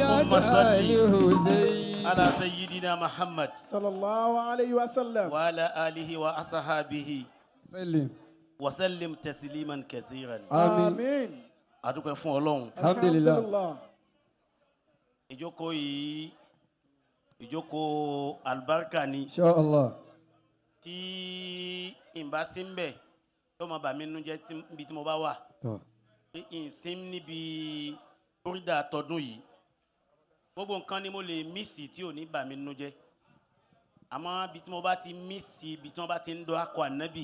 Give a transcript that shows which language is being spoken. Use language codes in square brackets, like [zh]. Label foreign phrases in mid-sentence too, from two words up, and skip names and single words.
[ar] اللهم صل على سيدنا محمد صلى الله عليه وسلم وعلى آله وأصحابه وسلم تسليما كثيرا. آمين. [yo] adúpẹ́ fún Ọlọ́run. alhamdulillah. ìjókòó yìí ìjókòó àlùbáríkà ni. inshallah. tí ìbá sí ń bẹ̀ tó máa bà mí nínú jẹ́ níbi tí mo bá wà. ìsìn níbi orídà tọdún yìí gbogbo nǹkan ni mo lè mísì tí ò ní bà mí nínú jẹ́ àmọ́ bí tí mo bá ti mísì bí tí wọ́n bá ti ń dọ́ akọ ànábì